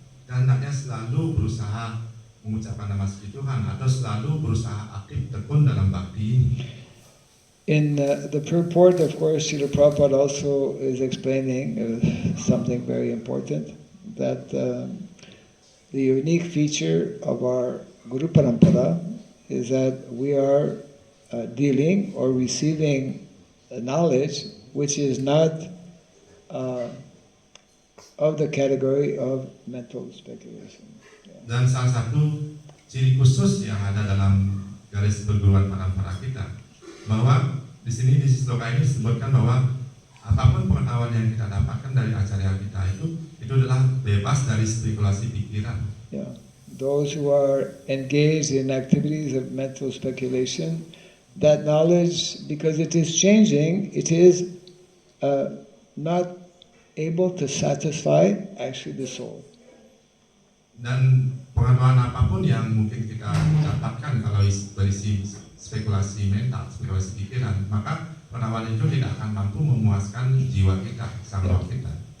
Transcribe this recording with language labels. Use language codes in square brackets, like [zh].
[id] Dan hendaknya selalu berusaha mengucapkan nama suci Tuhan atau selalu berusaha aktif tekun dalam bakti ini. [en] In the purport, of course, Srila Prabhupada also is explaining something very important, that the unique feature of our Guru Parampara is that we are dealing or receiving knowledge which is not of the category of mental speculation. [id] Dan salah satu ciri khusus yang ada dalam garis perguruan parampara kita, bahwa di sini di sloka ini disebutkan bahwa apapun pengetahuan yang kita dapatkan dari acara kita itu adalah bebas dari spekulasi pikiran. [en] Yeah. Those who are engaged in activities of mental speculation, that knowledge, because it is changing, it is not able to satisfy actually the soul. [id] Dan pengetahuan apapun yang mungkin kita dapatkan kalau berisi spekulasi mental, spekulasi pikiran, maka pengetahuan itu tidak akan mampu memuaskan jiwa kita, sang roh kita.